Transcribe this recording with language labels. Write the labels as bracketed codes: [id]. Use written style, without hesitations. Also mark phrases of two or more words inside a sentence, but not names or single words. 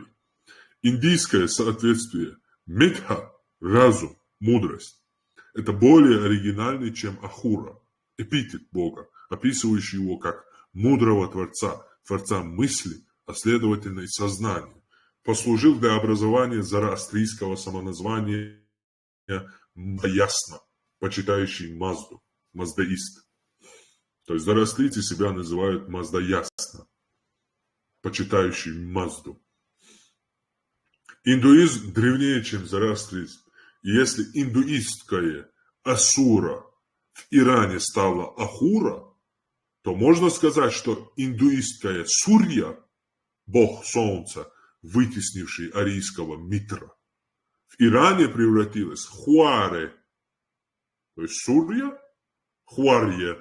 [ru] Индийское соответствие медха, разум, мудрость. Это более оригинальный, чем ахура, эпитет Бога, описывающий его как мудрого Творца, Творца мысли, а следовательно и сознания. Послужил для образования зороастрийского самоназвания Маясна, почитающий Мазду. Маздаист. То есть зороастрийцы себя называют Маздаясна. почитающий Мазду. Индуизм древнее, чем зороастризм. И если индуистская Асура в Иране стала Ахура, то можно сказать, что индуистская Сурья, бог солнца, вытеснивший арийского Митра, в Иране превратилась в Хуаре, то есть Сурья, Хуарья.